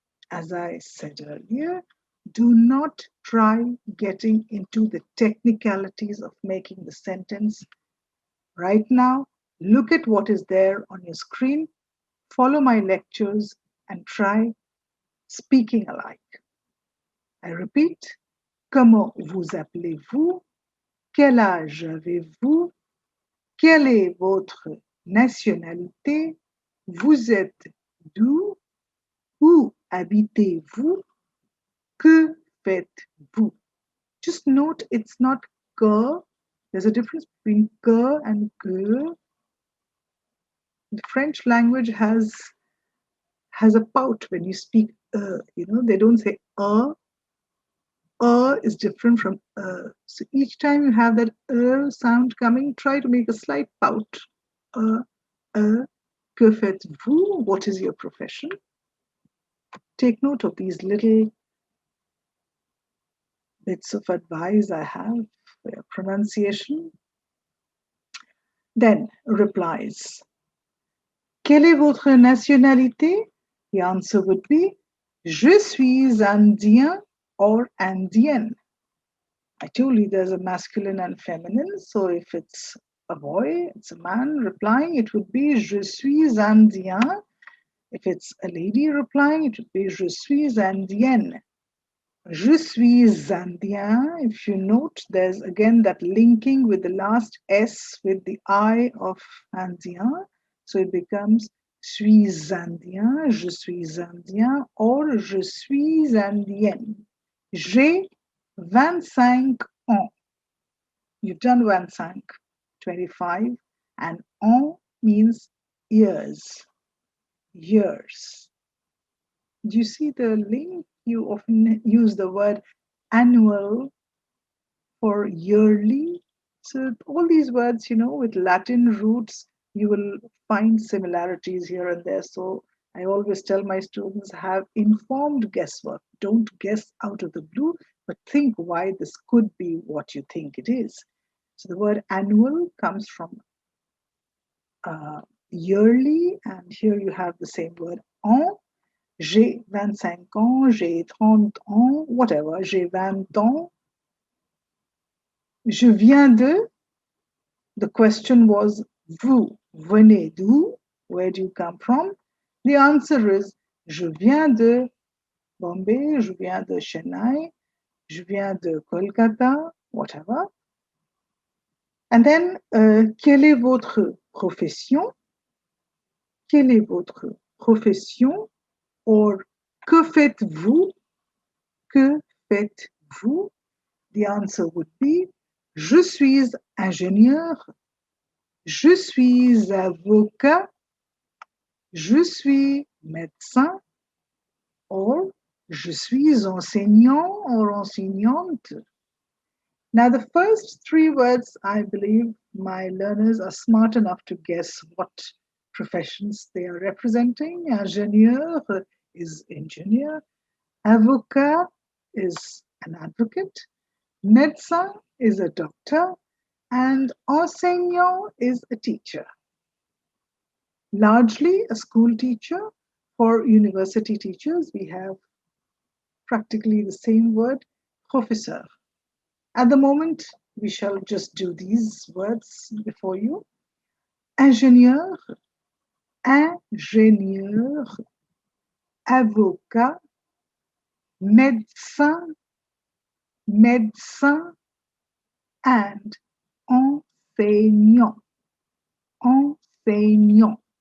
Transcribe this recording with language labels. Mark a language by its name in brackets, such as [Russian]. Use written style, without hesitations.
[English] As I said earlier, do not try getting into the technicalities of making the sentence. Right now, look at what is there on your screen, follow my lectures, and try speaking alike. I repeat, [French] comment vous appelez-vous? Quel âge avez-vous? Quelle est votre nationalité? Vous êtes d'où? Où habitez-vous? Que faites-vous? [English] Just note it's not que. There's a difference between que and que. The French language has a pout when you speak they don't say is different from so each time you have that sound coming, try to make a slight pout. [French] Que faites-vous? [English] What is your profession? Take note of these little bits of advice I have for your pronunciation. Then replies. [French] Quelle est votre nationalité? [English] The answer would be [French] Je suis indien [English] or indienne. I told you there's a masculine and feminine, so if it's a boy, it's a man replying, it would be [French] Je suis indien. [English] If it's a lady replying, it would be [French] Je suis indienne. Je suis indien. [English] If you note, there's again that linking with the last S with the I of indien. So it becomes [French] suis indien, je suis indien, or je suis indienne. J'ai 25 ans. [English] You've done 25, 25, and ans means years. Years. Do you see the link? You often use the word annual for yearly. So all these words, with Latin roots, you will find similarities here and there. So I always tell my students, have informed guesswork. Don't guess out of the blue, but think why this could be what you think it is. So the word annual comes from yearly, and here you have the same word an. [French] J'ai 25 ans, j'ai 30 ans, [English] whatever, [French] j'ai 20 ans. Je viens de. [English] The question was, [French] vous venez d'où? [English] Where do you come from? The answer is, [French] je viens de Bombay, je viens de Chennai, je viens de Kolkata, [English] whatever. And then, [French] quelle est votre profession? Quelle est votre profession? Or, que faites-vous? Que faites-vous? [English] The answer would be, [French] je suis ingénieur, je suis avocat, je suis médecin, or je suis enseignant or enseignante. [English] Now, the first three words, I believe my learners are smart enough to guess what professions they are representing. Ingénieur is engineer, avocat is an advocate, médecin is a doctor, and enseignant is a teacher. Largely a school teacher. For university teachers, we have practically the same word, professeur. At the moment, we shall just do these words before you. [French] ingénieur, ingénieur, avocat, médecin, médecin, and enseignant, enseignant.